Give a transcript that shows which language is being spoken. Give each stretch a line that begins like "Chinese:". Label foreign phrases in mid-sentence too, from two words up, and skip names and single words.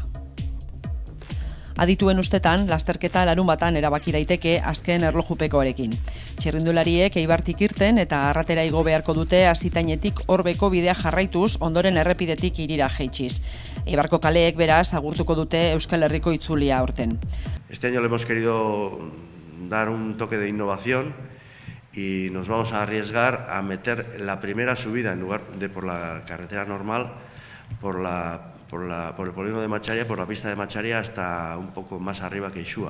Basque: Adituen ustetan, lasterketa larunbatan erabaki daiteke azken erlojupekoarekin. Txirrindulariek Eibartik irten eta Arratera igo beharko dute Azitainetik Orbeko bidea jarraituz ondoren errepidetik Hirira jaitsiz. Eibarko kaleek beraz agurtuko dute Euskal Herriko itzulia aurten.
Spanish: Este año le hemos querido dar un toque de innovación y nos vamos a arriesgar a meter la primera subida en lugar de por la carretera normal, por el polígono de Macharia, por la pista de Macharia hasta un poco más arriba que Isua.